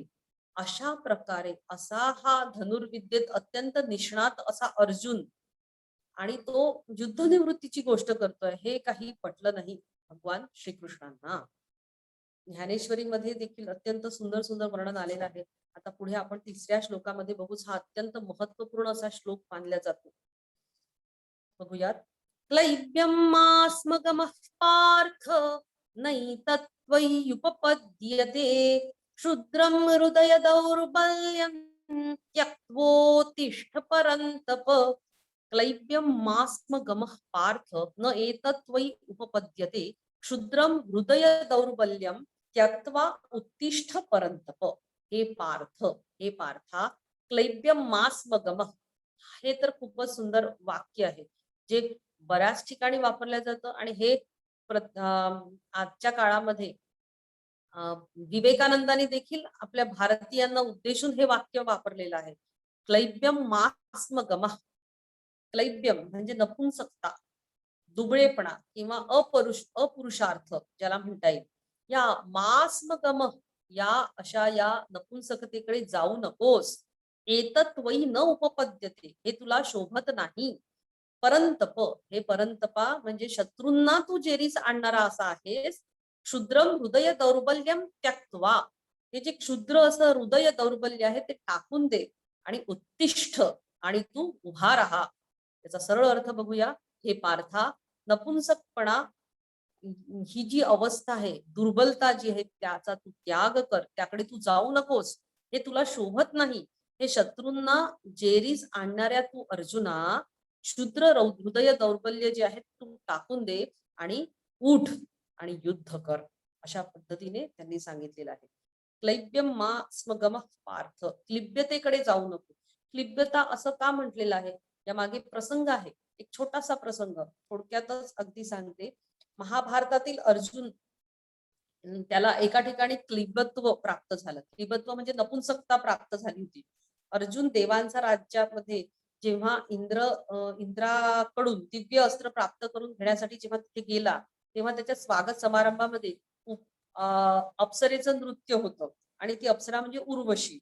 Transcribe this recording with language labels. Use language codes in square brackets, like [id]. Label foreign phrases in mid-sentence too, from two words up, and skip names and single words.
[mr] अशा प्रकारे असा हा धनुर्विद्येत अत्यंत निष्णात असा अर्जुन आणि तो युद्धनिवृत्तीची गोष्ट करतोय, हे काही पटलं नाही भगवान श्रीकृष्णांना. ज्ञानेश्वरीमध्ये देखील अत्यंत सुंदर सुंदर वर्णन आलेलं आहे. आता पुढे आपण 3ऱ्या श्लोकामध्ये बघूच. हा अत्यंत महत्वपूर्ण असा श्लोक मानला जातो. बघूयात. [sa] क्लैब्यमास्मगमः पार्थ नैतत्त्वय्युपपद्यते क्षुद्रं हृदय दौर्बल्यं त्यक्त्वोत्तिष्ठ परन्तप. क्लैब्यमास्मगमः पार्थ न एतत्त्वयि उपपद्यते क्षुद्रम हृदय दौर्बल्यम त्यक्त्वा उत्तिष्ठ परंतप. हे पार्था क्लैब्यम मास्मगम, [mr] हे तर खूपच सुंदर वाक्य आहे, जे बऱ्याच ठिकाणी वापरलं जातं आणि हे आजच्या काळामध्ये विवेकानंदांनी देखील आपल्या भारतीयांना उद्देशून हे वाक्य वापरलेलं आहे. [sa] क्लैब्यम मास्मगम. [mr] क्लैब्यम म्हणजे नपुंसकता, दुबळेपणा किंवा अपुरुषार्थ ज्याला म्हणता येईल. या मास्मगम, या अशा या नपुंसकतेकडे जाऊ नकोस. [sa] एतत्वयी न उपपद्यते, [mr] हे तुला शोभत नाही. परंतप, हे परंतपा म्हणजे शत्रूंना तू जेरीस आणणारा असा आहेस. [sa] क्षुद्रम हृदय दौर्बल्यम त्यक्त्वा, [mr] हे जे क्षुद्र असं हृदय दौर्बल्य आहे ते टाकून दे आणि उत्तिष्ठ, आणि तू उभा राहा. त्याचा सरळ अर्थ बघूया. हे पार्था, नपुंसकपणा ही जी अवस्था आहे, दुर्बलता जी आहे, त्याचा तू त्याग कर, त्याकडे तू जाऊ नकोस. हे तुला शोभत नाही. हे शत्रूंना जेरीस आणणाऱ्या तू अर्जुना, क्षुद्र हृदय दौर्बल्य जे आहे तू टाकून दे आणि उठ आणि युद्ध कर. अशा पद्धतीने त्यांनी सांगितलेलं आहे. [sa] क्लैब्यम मा स्मगम पार्थ, [mr] क्लिब्यतेकडे जाऊ नको. क्लिब्यता असं का म्हटलेलं आहे, या मागे प्रसंग आहे. एक छोटासा प्रसंग थोडक्यातच अगदी सांगते. महाभारतातील अर्जुन, त्याला एका ठिकाणी क्लिबत्व प्राप्त झालं. क्लिबत्व म्हणजे नपुंसकता प्राप्त झाली होती. अर्जुन देवांचा राज्यामध्ये जेव्हा इंद्राकडून दिव्य अस्त्र प्राप्त करून घेण्यासाठी जेव्हा तिथे गेला, तेव्हा त्याच्या स्वागत समारंभामध्ये अप्सरेचं नृत्य होतं आणि ती अप्सरा म्हणजे उर्वशी.